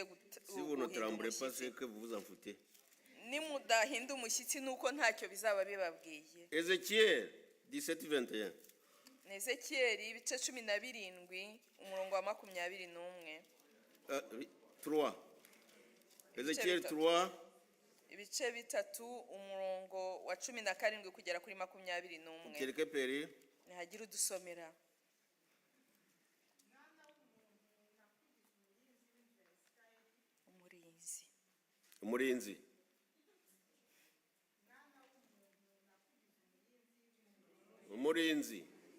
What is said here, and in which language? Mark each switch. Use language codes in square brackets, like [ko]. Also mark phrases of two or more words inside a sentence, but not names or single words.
[fr] Si vous ne tremblez pas, c'est que vous vous en foutez. [rw] Nimudahinda umushyitsi nuko ntacyo bizaba bibabwiye. [fr] Ézéchiel 17:21. [rw] Ezekiyeli ibice 17 umurongo wa 21. [fr] 3. Ézéchiel 3. [rw] Ibice 3 umurongo wa 17 kugera kuri 21. [fr] Quelqu'un peut lire? [rw] Nihagira udusomera. Umurinzi. Umurinzi.